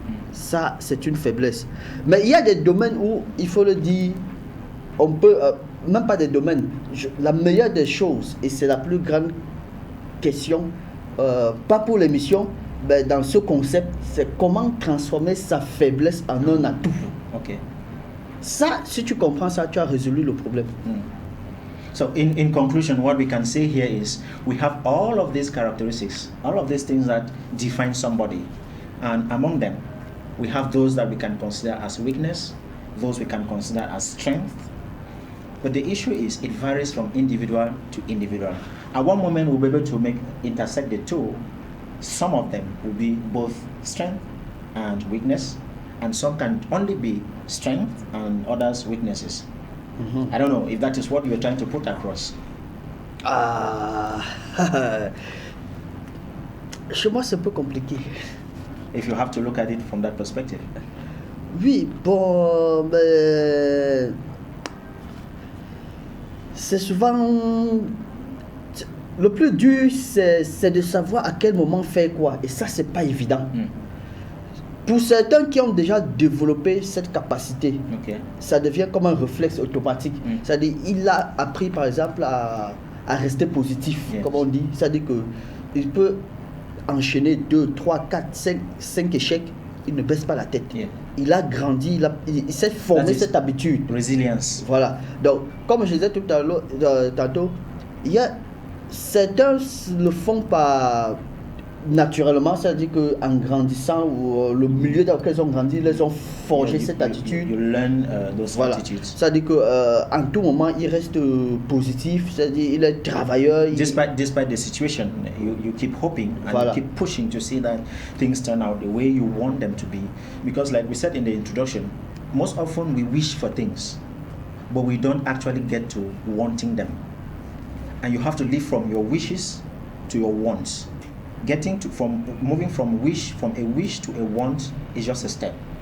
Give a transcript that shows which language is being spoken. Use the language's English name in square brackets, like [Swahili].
[French] Ça, c'est une faiblesse. Mais il y a des domaines où, il faut le dire, on peut, même pas des domaines, la meilleure des choses, et c'est la plus grande question, pas pour l'émission, mais dans ce concept, c'est comment transformer sa faiblesse en un atout. [English] Okay. [French] Ça, si tu comprends ça, tu as résolu le problème. [English] So in conclusion, what we can say here is we have all of these characteristics, all of these things that define somebody. And among them, we have those that we can consider as weakness, those we can consider as strength. But the issue is it varies from individual to individual. At one moment, we'll be able to intersect the two. Some of them will be both strength and weakness, and some can only be strength and others weaknesses. I don't know if that is what you're trying to put across. [French] Ah, chez moi, c'est un peu compliqué. [English] If you have to look at it from that perspective. [French] Oui, bon, mais c'est souvent le plus dur, c'est de savoir à quel moment faire quoi, et ça, c'est pas évident. Pour certains qui ont déjà développé cette capacité, [English] Okay. [French] ça devient comme un réflexe automatique. C'est-à-dire, il a appris par exemple à rester positif, [English] Yes. [French] comme on dit. C'est-à-dire qu'il peut enchaîner 2, 3, 4, 5 échecs, il ne baisse pas la tête. [English] Yeah. [French] Il a grandi, il s'est formé [English] That is [French] cette habitude. [English] Resilience. [French] Voilà. Donc, comme je disais tout à l'heure, tantôt, il y a certains le font par naturellement, ça veut dire qu'en grandissant, ou le milieu dans lequel ils ont grandi, ils ont forgé cette attitude. [English] You learn those [French] Voilà. [English] attitudes. [French] Ça veut dire qu'en tout moment, il reste positif, c'est-à-dire il est travailleur. [English] Despite the situation, you keep hoping and [French] Voilà. [English] you keep pushing to see that things turn out the way you want them to be. Because like we said in the introduction, most often we wish for things, but we don't actually get to wanting them. And you have to live from your wishes to your wants. Moving from a wish to a want is just a step.